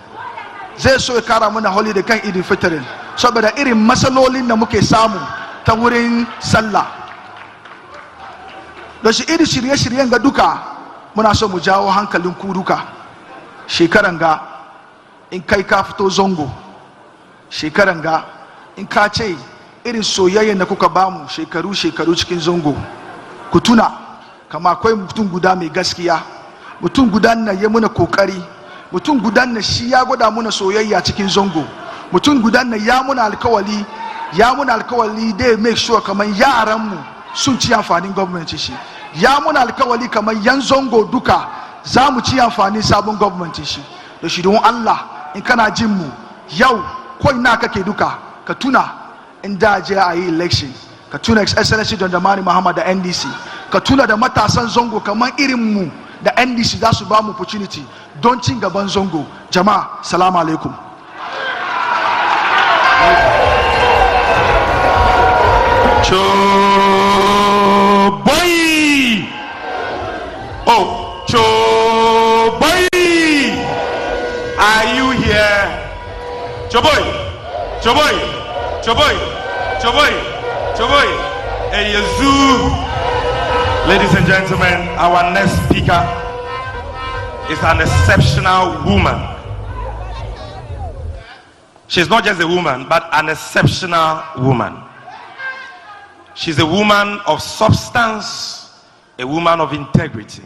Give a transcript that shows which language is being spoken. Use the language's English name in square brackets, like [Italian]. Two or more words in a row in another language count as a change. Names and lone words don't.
[Hausa] saboda irin matsalolin da muke samu ta wurin sallah da shi irin shirye-shiryen ga duka muna so mu jawo hankalin ku duka shekaran ga in kai ka fito zongo shekaran ga in ka ce irin soyayyen da kuka bamu shekaru cikin zongo ku tuna kama akwai mutum guda mai gaskiya mutum guda na yi muna kokari mutum guda na shi ya gwada muna soyayya cikin zongo mutum guda na ya muna alkawali dai [English] make sure [Hausa] kamar yaranmu sun ci amfanin gwamnati shi ya muna alkawali kamar yan zongo duka za mu ci amfanin sabon gwamnati shi da shi don Allah in kana jin mu yau ko ina kake duka ka tuna in da je a yi election ka tuna [English] His Excellency [Hausa] John Dramani Mahama da NDC ka tuna da matasan zongo kamar irin mu da NDC za su ba mu opportunity don cin gaban zongo jama'a [Arabic] السلام عليكم [English] Choboy! Oh, Choboy! Are you here? Choboy! Choboy! Choboy! Choboy! Choboy! Hey, Yazoo! Ladies and gentlemen, our next speaker is an exceptional woman. She's not just a woman, but an exceptional woman. She's a woman of substance, a woman of integrity.